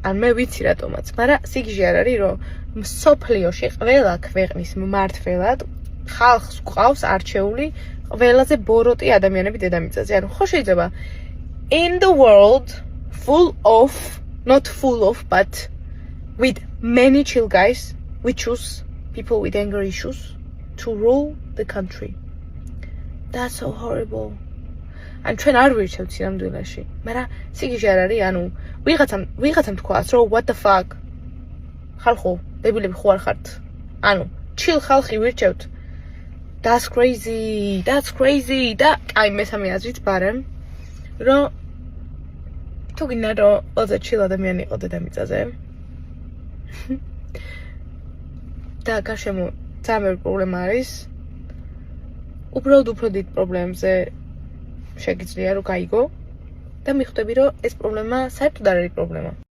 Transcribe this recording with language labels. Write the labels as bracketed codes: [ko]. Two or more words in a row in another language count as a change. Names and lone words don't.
[ka] ან მე ვიცი რატომაც, მაგრამ სიგიჟე არ არის, რომ მსოფლიოში ყველა ქვეყნის მმართველად ხალხს გვყავს არჩეული ყველაზე ბოროტი ადამიანები დედამიწაზე. ანუ ხო შეიძლება [en] in the world full of, not full of, but with many chill guys, we choose people with anger issues to rule the country. That's so horrible. [ka] ან ჩვენ არ ვირჩევთ სინამდვილეში, მაგრამ სიგიჟე არ არის, ანუ ვიღაცამ თქვას, რომ [en] what the fuck? [ka] ხალხო, დებილები ხო არ ხართ? ანუ chill ხალხი ვირჩევთ. [en] That's crazy. [ka] და აი მესამე აზრით ბარემ, რომ თუ გინდა რომ ყველაზე chill ადამიანი იყო დედამიწაზე. და გარშემო ძალიან პრობლემა არის. უბრალოდ უფრო დიდ პრობლემებზე შეგიძლია რომ გაიგო და მიხვდები რომ ეს პრობლემა საერთოდ არ არის პრობლემა.